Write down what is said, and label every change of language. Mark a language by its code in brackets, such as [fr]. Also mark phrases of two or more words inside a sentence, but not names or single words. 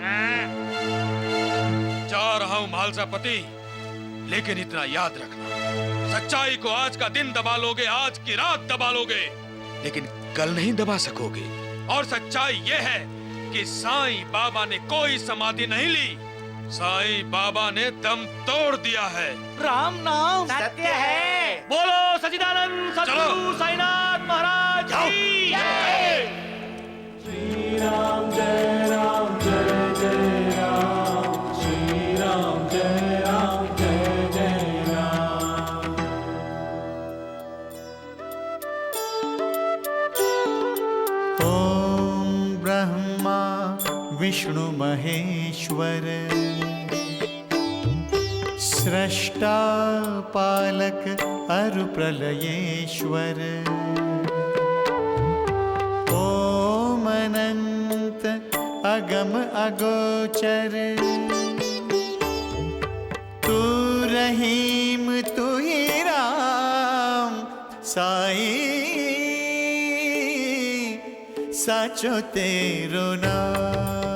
[hi] जा रहा हूँ महालसापति, लेकिन इतना याद रखना, सच्चाई को आज का दिन दबा लोगे, आज की रात दबा लोगे, लेकिन कल नहीं दबा सकोगे। और सच्चाई ये है कि साईं बाबा ने कोई समाधि नहीं ली, साईं बाबा ने दम तोड़ दिया है। राम नाम सत्य है। बोलो सच्चिदानंद सद्गुरु साईनाथ महाराज की जय। श्री राम जय राम जय जय राम, श्री राम जय राम जय जय राम। ओम ब्रह्मा विष्णु महेश्वर, सृष्टा पालक अरु प्रलयेश्वर, ओम अनंत अगम अगोचर, तू रहीम तू ही राम, साईं साचो तेरो नाम।